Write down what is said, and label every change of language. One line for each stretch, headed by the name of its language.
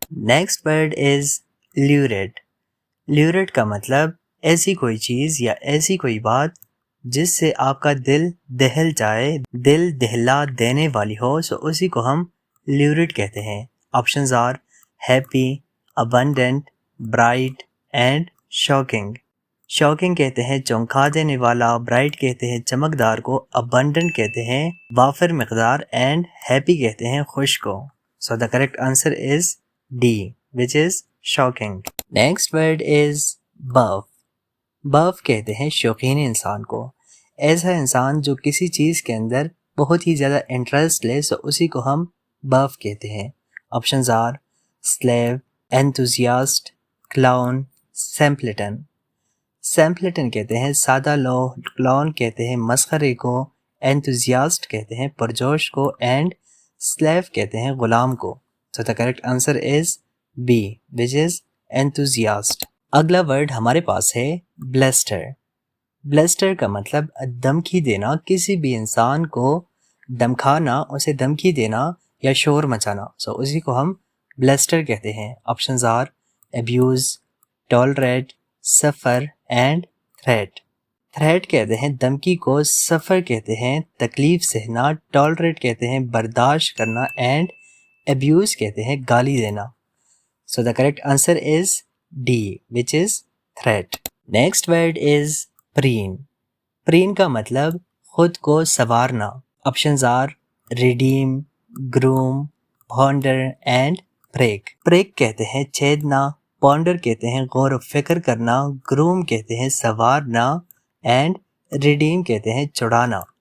English: Next word is lurid.
Urdu: لیوریڈ کا مطلب ایسی کوئی چیز یا ایسی کوئی بات جس سے آپ کا دل دہل جائے، دل دہلا دینے والی ہو، سو اسی کو ہم لیوریڈ کہتے ہیں.
English: Options are happy, abundant, bright and shocking.
Urdu: Shocking کہتے ہیں چونکا دینے والا، برائٹ کہتے ہیں چمکدار کو، ابنڈنٹ کہتے ہیں وافر مقدار، اینڈ ہیپی کہتے ہیں خوش کو.
English: So the correct answer is D which is shocking. Next word is buff.
Urdu: Buff کہتے ہیں شوقین انسان کو، ایسا انسان جو کسی چیز کے اندر بہت ہی زیادہ انٹرسٹ لے، سو اسی کو ہم بف کہتے ہیں.
English: Options are slave, enthusiast, clown, simpleton.
Urdu: سیمپلٹن کہتے ہیں سادہ لو، کلاؤن کہتے ہیں مسخرے کو، انتھوزیاسٹ کہتے ہیں پرجوش کو، اینڈ سلیو کہتے ہیں غلام کو.
English: So the correct answer is B which is enthusiast.
Urdu: اگلا ورڈ ہمارے پاس ہے بلسٹر. بلسٹر کا مطلب دھمکی دینا، کسی بھی انسان کو دمکانا، اسے دھمکی دینا یا شور مچانا، سو اسی کو ہم بلسٹر کہتے ہیں.
English: Options are abuse, tolerate, suffer and threat.
Urdu: تھریٹ کہتے ہیں دھمکی کو، سفر کہتے ہیں تکلیف سہنا، ٹالریٹ کہتے ہیں برداشت کرنا، اینڈ ابیوز کہتے ہیں گالی دینا.
English: So the correct answer is D which is threat. Next word is preen.
Urdu: Pirenne کا مطلب خود کو سنوارنا.
English: Options are radium, groom, ponder and prick.
Urdu: Prick کہتے ہیں چھیدنا، پونڈر کہتے ہیں غور و فکر کرنا، گروم کہتے ہیں سنوارنا، اینڈ ریڈیم کہتے ہیں چڑھانا.